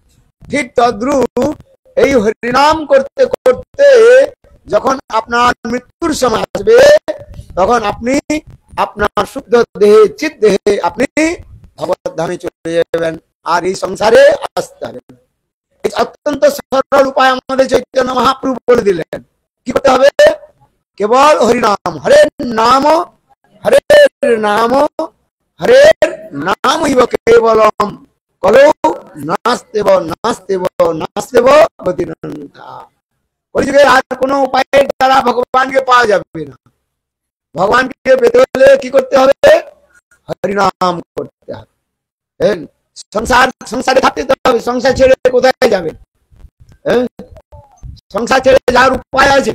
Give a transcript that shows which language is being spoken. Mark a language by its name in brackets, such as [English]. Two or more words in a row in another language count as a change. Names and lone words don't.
[Bangla] ঠিক তদ্রূপ এই হরিনাম করতে করতে যখন আপনার মৃত্যুর সময় আসবে, তখন আপনি আপনার শুদ্ধ দেহে চিৎ দেহে আপনি ভগবত ধামে চলে যাবেন, আর এই সংসারে আসতে হবে। এই অত্যন্ত সরল উপায় আমাদের চৈতন্য মহাপ্রভু বলে দিলেন। কি করতে হবে? কেবল হরিনাম, [Sanskrit] হরের নাম, হরের নাম, হরের নাম ইব কেবলম কলৌ নাস্তেব নাস্তেব নাস্তেব গতিরন্তা। [Bangla] কলিযুগে আর কোনো উপায়ের দ্বারা ভগবানকে পাওয়া যাবে না। ভগবানকে পেতে হলে কি করতে হবে? হরিনাম করতে হবে। সংসারে থাকতে হবে। সংসার ছেড়ে কোথায় যাবে? সংসার ছেড়ে যাওয়ার উপায় আছে?